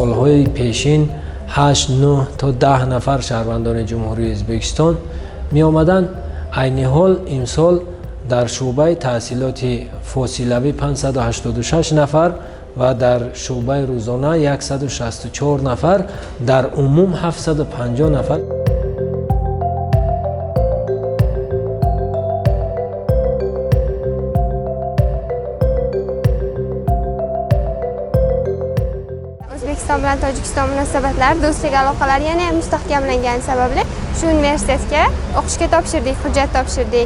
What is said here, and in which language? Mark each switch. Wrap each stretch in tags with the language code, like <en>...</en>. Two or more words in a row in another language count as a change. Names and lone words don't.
<fa>سالهای پیشین 8 9 تا 10 نفر شهروندان جمهوری ازبکستان می آمدند. عین حال امسال در شعبه تحصیلات فاصلوی 586 نفر و در شعبه روزانه 164 نفر، در عموم 750 نفر.</fa> <uz>O'zbekiston bilan Tojikiston munosabatlari, do'stlik aloqalari yana ham mustahkamlangani sababli shu universitetga o'qishga topshirdik, hujjat topshirdik.</uz>